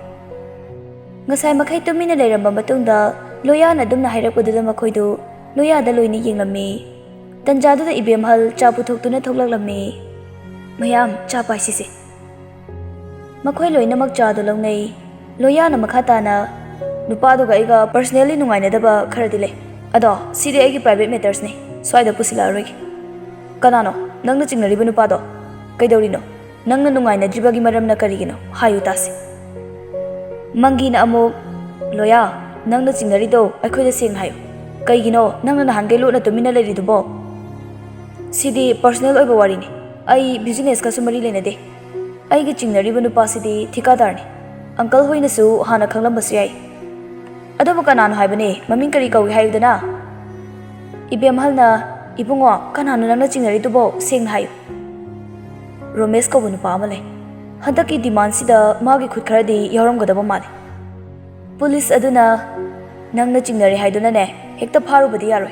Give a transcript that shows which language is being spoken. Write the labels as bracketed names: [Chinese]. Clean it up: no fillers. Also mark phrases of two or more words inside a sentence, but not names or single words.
[Manipuri] Ngasai makhai tumina leiramba matungda Loyana dumna hairakpaduda makhoidu Loyada loini yenglami. Tanjaduda ibemhal cha puthoktuna thoklaklami. Mayam cha paisise. Makhoi loinamak chadu longnei. Loyana makhatana nupaduga aiga personally nungainadaba kharadi lei. Ado sidi aigi [English] private matters [Manipuri] ne. Swaida pusila rogi. Kanano nangna chingnariba nupado. Kaidorino nangna nungainadribagi maramna karigino. Hayu tasi. Mangina amuk Loya nangna chingnarido aikhoida seng hayu. Kaigino nangna nahangai lutna tumina leiridubo. Sidi personal oiba warini. Ai business ka sumari lenade. Aigi chingnariba nupasidi thikadarni. Uncle hoinasu hana khanglambasu yai. Adubu kanano haibane maming kari kawi hayudana. Ibemhalna ibungo kanano nangna chingnaridubo seng hayu. Romesh ko nupa amale. Handaki demand sida magi khut kharadi yaramgadaba male. Police aduna nangna chingnari haiduna ne hekta pharubadi yaroi.